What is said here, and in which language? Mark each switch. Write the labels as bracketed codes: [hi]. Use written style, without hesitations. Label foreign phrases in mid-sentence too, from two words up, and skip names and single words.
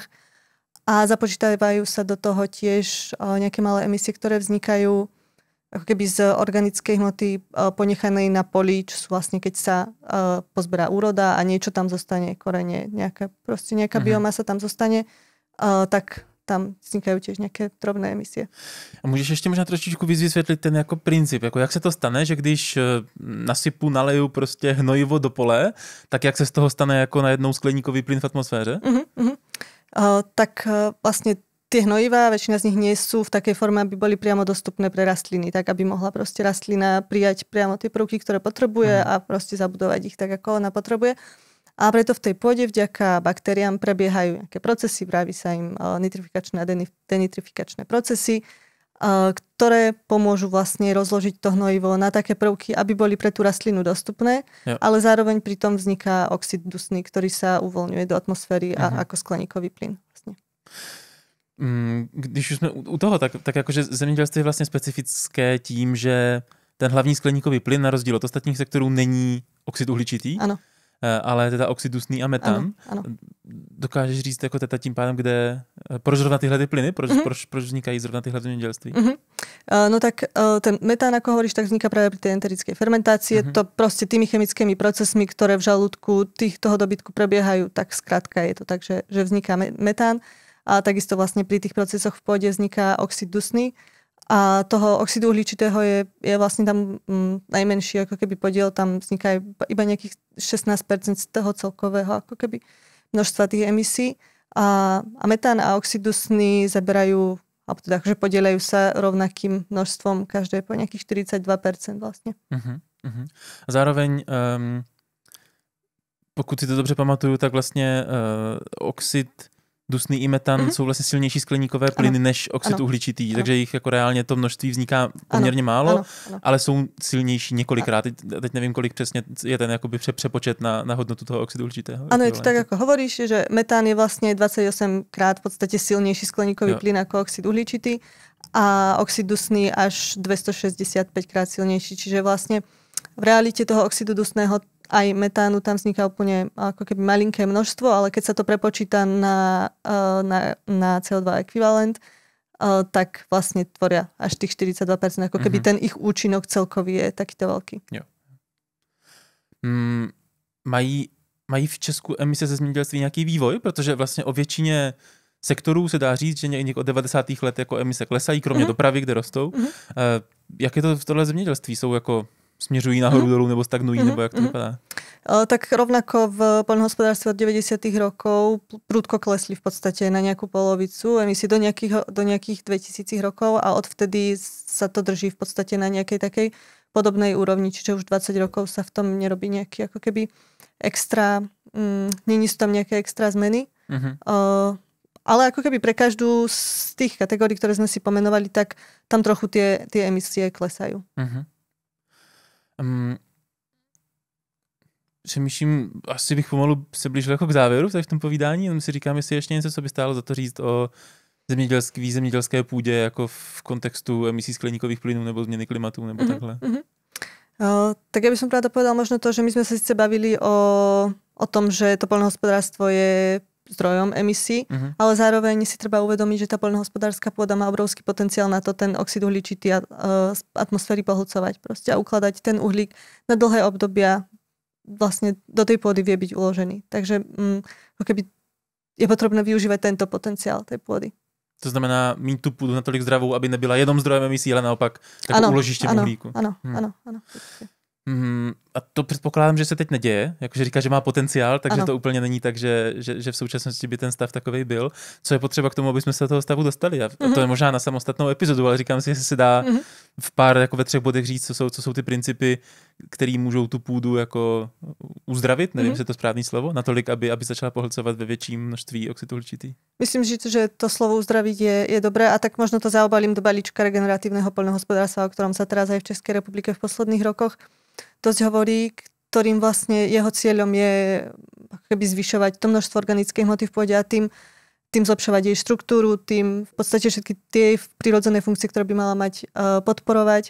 [sk] A započítavajú sa do toho tiež nejaké malé emisie, ktoré vznikajú ako keby z organickej hmoty ponechanej na poli, čo sú vlastne keď sa pozberá úroda a niečo tam zostane, korene, nejaká biomasa tam zostane, tak tam vznikajú tiež nějaké drobné emisie. [cs] A můžeš ještě možná trošičku vysvětlit ten jako princip, jako jak se to stane, že když nasypu, naleju prostě hnojivo do pole, tak jak se z toho stane jako najednou skleníkový plyn v atmosféře? [sk] Tak vlastne tie hnojivá, väčšina z nich nie sú v takej forme, aby boli priamo dostupné pre rastliny, tak aby mohla proste rastlina prijať priamo tie prvky, ktoré potrebuje a proste zabudovať ich tak, ako ona potrebuje. A preto v tej pôde vďaka baktériám prebiehajú nejaké procesy, vraví sa im nitrifikačné a denitrifikačné procesy, ktoré pomôžu vlastne rozložiť to hnojivo na také prvky, aby boli pre tú rastlinu dostupné, ale zároveň pritom vzniká oxid dusný, ktorý sa uvoľňuje do atmosféry a ako skleníkový plyn. Vlastne. [cs] Když už jsme u toho, tak jakože zemědělství je vlastně specifické tím, že ten hlavní skleníkový plyn na rozdíl od ostatních sektorů není oxid uhličitý, ano. Ale teda oxid dusný a metan. Ano. Dokážeš říct jako teda tím pádem, proč zrovna tyhle ty plyny? Proč vznikají zrovna tyhle v zemědělství? [sk] No tak ten metán, ako hovoríš, tak vzniká práve pri tej enterickej fermentácii. To proste tými chemickými procesmi, ktoré v žalúdku toho dobytku prebiehajú, tak skrátka je to tak, že vzniká metán. A takisto vlastne pri tých procesoch v pôde vzniká oxid dusný. A toho oxidu uhličitého je vlastne tam najmenší ako keby podiel, tam vzniká iba nejakých 16% z toho celkového ako keby množstva tých emisí. A metán a oxid dusný zaberajú, alebo teda že podieľajú sa rovnakým množstvom, každé po nejakých 42% vlastne. [cs] Zároveň, pokud si to dobře pamatuju, tak vlastně oxid dusný i metan jsou vlastně silnější skleníkové plyny než oxid uhličitý, takže jich jako reálně to množství vzniká poměrně málo, ale jsou silnější několikrát. Teď nevím, kolik přesně je ten jakoby přepočet na hodnotu toho oxidu uhličitého. [sk] Áno, je to tak, ako hovoríš, že metán je vlastne 28 krát v podstate silnejší skleníkový plyn ako oxid uhličitý a oxid dusný až 265 krát silnejší, čiže vlastne v realite toho oxidu dusného aj metánu tam vzniká úplne ako keby malinké množstvo, ale keď sa to prepočíta na CO2 ekvivalent, tak vlastne tvoria až tých 42%, ako keby ten ich účinok celkový je takýto veľký. [cs] Jo. Mají v Česku emise ze zemědělství nějaký vývoj? Protože vlastně o většině sektorů se dá říct, že někdy od 90. let jako emise klesají, kromě dopravy, kde rostou. Jak je to v tohle zemědělství? Jsou jako směřují nahoru dolů nebo stagnují, nebo jak to vypadá? [sk] Tak rovnako v poľnohospodárstve od 90. rokov prudko klesli v podstate na nejakú polovicu emisí do nejakých 2000 rokov a odvtedy sa to drží v podstate na nejakej takej podobnej úrovni, čiže už 20 rokov sa v tom nerobí nejaký ako keby extra, není sú tam nejaké extra zmeny. Ale ako keby pre každú z tých kategórií, ktoré sme si pomenovali, tak tam trochu tie emisie klesajú. [cs] Přemýšlím, asi bych pomalu se blížil jako k závěru v tom povídání, jenom si říkám, jestli ještě něco, co by stálo za to říct o zemědělské půdě jako v kontextu emisí skleníkových plynů nebo změny klimatu nebo takhle. [sk] Tak ja by som práve povedal možno to, že my sme sa síce bavili o tom, že to poľnohospodárstvo je zdrojom emisí, ale zároveň si treba uvedomiť, že tá poľnohospodárska pôda má obrovský potenciál na to ten oxid uhličitý z atmosféry pohlcovať proste a ukladať ten uhlík na dlhé obdobia vlastne do tej pôdy vie byť uložený. Takže keby je potrebné využívať tento potenciál tej pôdy. [cs] To znamená mít tu půdu natolik zdravou, aby nebyla jenom zdrojem emisí, ale naopak jako uložiště uhlíku. Ano. A to předpokládám, že se teď neděje, jakože říká, že má potenciál, takže to úplně není tak, že v současnosti by ten stav takovej byl. Co je potřeba k tomu, aby jsme se do toho stavu dostali? A to je možná na samostatnou epizodu, ale říkám si, jestli se dá v pár, jako ve 3 bodech říct, co jsou ty principy, které můžou tu půdu jako uzdravit, nevím, jestli je to správný slovo, natolik, aby začala pohlcovat ve větším množství oxidu uhličitý. [sk] Myslím, že to slovo uzdraviť je dobré a tak možno to zaobalím do balíčka regeneratívneho poľnohospodárstva, o ktorom sa teraz aj v Českej republike v posledných rokoch dosť hovorí, ktorým vlastne jeho cieľom je keby zvyšovať to množstvo organickej hmoty v pôde a tým zlepšovať jej štruktúru, tým v podstate všetky tie prirodzené funkcie, ktoré by mala mať, podporovať.